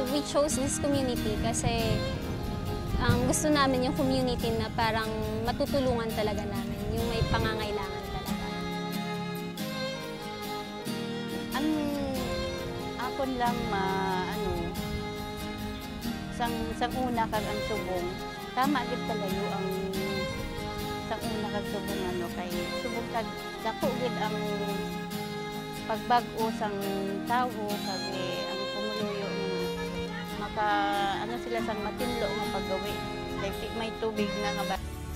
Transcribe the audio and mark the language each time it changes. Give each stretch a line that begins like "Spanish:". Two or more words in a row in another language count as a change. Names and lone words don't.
English: chose this community
Filipino: kasi gusto namin yung community na parang matutulungan talaga namin, yung may pangangailangan talaga.
Hiligaynon: Ang akon lang sang una kag ang subong, tama gid kalayo ang sang una kag subong kay subong kag dako gid ang pagbag-o sang tawo kag ang pumuluyo maka sila sang matinlo nga paggawi kay may tubig na nga ba